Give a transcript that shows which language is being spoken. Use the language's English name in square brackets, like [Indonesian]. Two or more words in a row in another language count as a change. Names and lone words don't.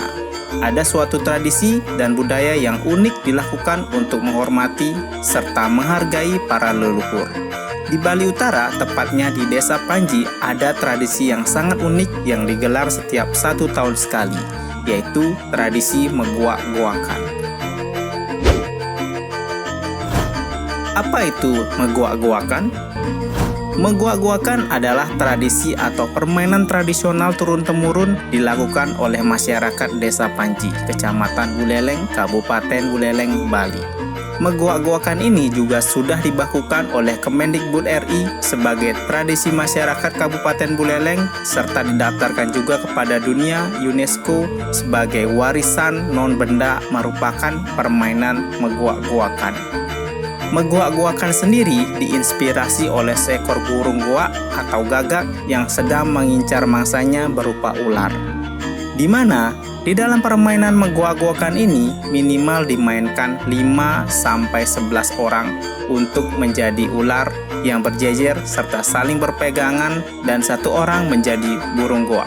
[Indonesian] Ada suatu tradisi dan budaya yang unik dilakukan untuk menghormati serta menghargai para leluhur. Di Bali Utara, tepatnya di Desa Panji, ada tradisi yang sangat unik yang digelar setiap 1 tahun sekali, yaitu tradisi megoak-goakan. Apa itu megoak-goakan? Megoak-goakan adalah tradisi atau permainan tradisional turun-temurun dilakukan oleh masyarakat Desa Panji, Kecamatan Buleleng, Kabupaten Buleleng, Bali. Megoak-goakan ini juga sudah dibakukan oleh Kemendikbud RI sebagai tradisi masyarakat Kabupaten Buleleng serta didaftarkan juga kepada dunia UNESCO sebagai warisan non-benda merupakan permainan megoak-goakan. Megoak-goakan sendiri diinspirasi oleh seekor burung goak atau gagak yang sedang mengincar mangsanya berupa ular. Di mana di dalam permainan megoak-goakan ini minimal dimainkan 5-11 orang untuk menjadi ular yang berjejer serta saling berpegangan dan 1 orang menjadi burung goak.